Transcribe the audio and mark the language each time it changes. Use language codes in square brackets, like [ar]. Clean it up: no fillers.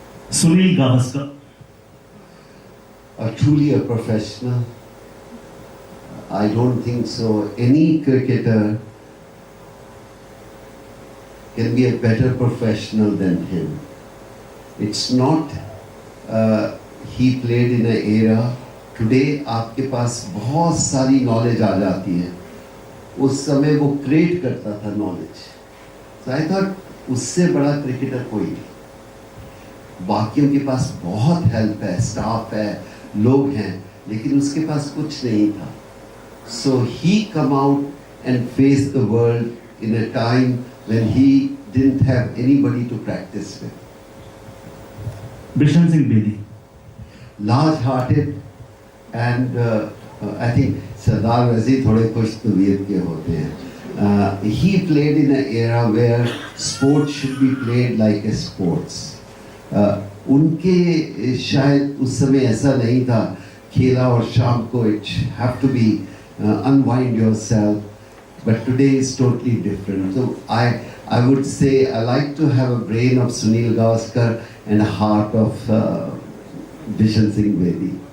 [en] Sunil Gavaskar. Truly a professional. I don't think so. Any cricketer can be a better professional than him. It's not. He played in an era. [hi] Today आपके पास बहुत सारी knowledge आ जाती है. उस समय वो create करता था नॉलेज। [en] so I thought [hi] उससे बड़ा क्रिकेटर कोई नहीं। बाकियों के पास बहुत हेल्प है, स्टाफ है, लोग हैं, लेकिन उसके पास कुछ नहीं था। [en] So he come out and face the world in a time when he didn't have anybody to practise with. Bishan Singh Bedi, large hearted and I think [hi] Sardar Razi थोड़े खुश तबीयत के होते हैं। [en] He played in an era where sports should be played like a sports. [hi] उनके शायद उस समय ऐसा नहीं था, खेला और शाम को [en] it have to be unwind yourself. But today is totally different. So I would say I like to have a brain of Sunil Gavaskar and a heart of Bishan Singh Bedi.